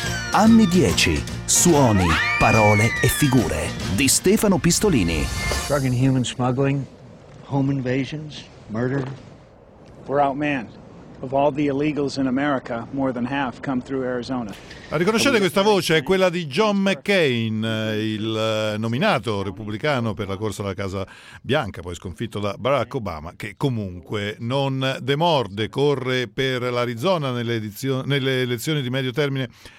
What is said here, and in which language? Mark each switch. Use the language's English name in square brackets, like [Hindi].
[Italian] Anni 10, suoni, parole e figure di Stefano Pistolini. [English] Drug and human smuggling, home invasions, murder. We're outmanned. Of all the illegals in America, more than half come through Arizona. [Italian] A riconoscere questa voce è quella di John McCain, il nominato repubblicano per la corsa alla Casa Bianca, poi sconfitto da Barack Obama, che comunque non demorde, corre per l'Arizona nelle elezioni di medio termine